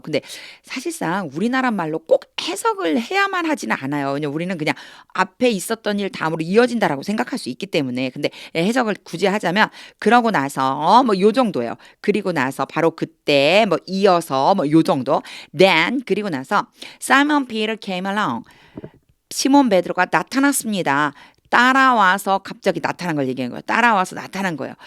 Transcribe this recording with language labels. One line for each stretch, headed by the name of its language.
Korean: 근데 사실상 우리나라 말로 꼭 해석을 해야만 하지는 않아요. 왜냐면 우리는 그냥 앞에 있었던 일 다음으로 이어진다라고 생각할 수 있기 때문에. 근데 해석을 굳이 하자면 그러고 나서 뭐 요 정도예요. 그리고 나서 바로 그때 뭐 이어서 뭐 요 정도.
English: Then
Korean: 그리고 나서
English: Simon Peter came along.
Korean: 시몬 베드로가 나타났습니다. 따라와서 갑자기 나타난 걸 얘기한 거예요. 따라와서 나타난 거예요.